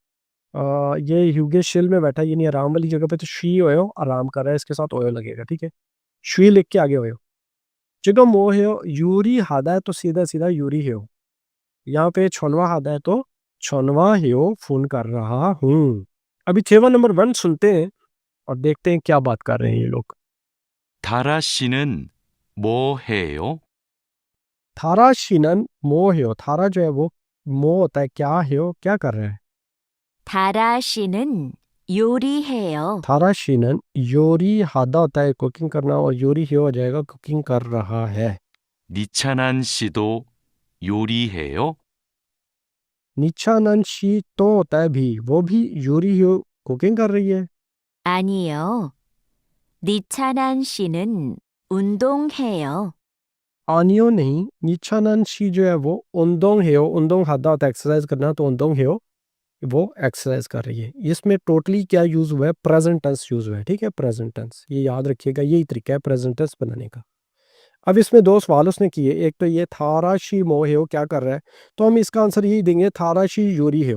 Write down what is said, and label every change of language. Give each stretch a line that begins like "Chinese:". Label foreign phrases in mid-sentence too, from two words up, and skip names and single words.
Hindi: ये ह्यूगे शिल में बैठा है, यानी आराम वाली जगह पे, तो
Korean: 쉬어요
Hindi: आराम कर रहा है, इसके साथ ओयो लगेगा। ठीक है, शी लिख के आगे ओयो। जगह मो है,
Korean: 요리하다
Hindi: है, तो सीधा सीधा
Korean: 요리해.
Hindi: यहाँ पे
Korean: 전화하다
Hindi: है, तो
Korean: 전화해
Hindi: फोन कर रहा हूँ। अभी छेवा नंबर वन सुनते हैं और देखते हैं क्या बात कर रहे हैं ये लोग।
Korean: 다라 씨는 뭐 해요? 다라 씨는 뭐 해,
Hindi: थारा जो है वो मो होता है, क्या है, क्या कर रहा है?
Korean: 다라 씨는 요리해요. 다라 씨는 요리하다
Hindi: होता है कुकिंग करना, और
Korean: 요리해
Hindi: हो जाएगा कुकिंग कर रहा है।
Korean: 니찬한 씨도 요리해요? 니찬한 씨도
Hindi: होता है भी, वो भी
Korean: 요리해
Hindi: कुकिंग कर रही है।
Korean: 아니요. 니찬한 씨는 운동해요.
Hindi: आनियो नहीं, निचानन शी जो है वो
Korean: 운동해, 운동하다
Hindi: होता है एक्सरसाइज करना, तो
Korean: 운동해
Hindi: वो एक्सरसाइज कर रही है। इसमें टोटली क्या यूज हुआ है?
English: present tense
Hindi: यूज हुआ है। ठीक है,
English: present tense,
Hindi: ये याद रखिएगा, यही तरीका है
English: present tense
Hindi: बनाने का। अब इसमें दो सवाल उसने किए, एक तो ये
Korean: 다라 씨 뭐 해요
Hindi: क्या कर रहा है, तो हम इसका आंसर यही देंगे,
Korean: 다라 씨 요리해.